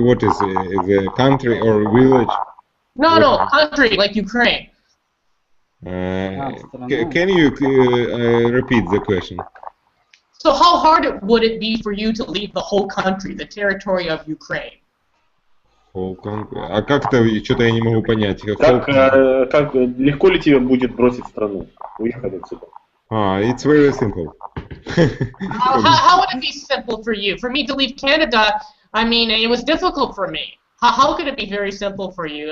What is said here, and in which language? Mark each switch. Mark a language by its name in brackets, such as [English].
[English] What is a country or village? No, country like Ukraine. Can you repeat the question? So how hard would it be for you to leave the whole country, the territory of Ukraine? [Russian] А как-то, что-то я не могу понять. Как легко ли тебе будет бросить страну, уехать отсюда? [English] It's very simple. How would it be simple for you? For me to leave Canada, I mean, it was difficult for me. How could it be very simple for you?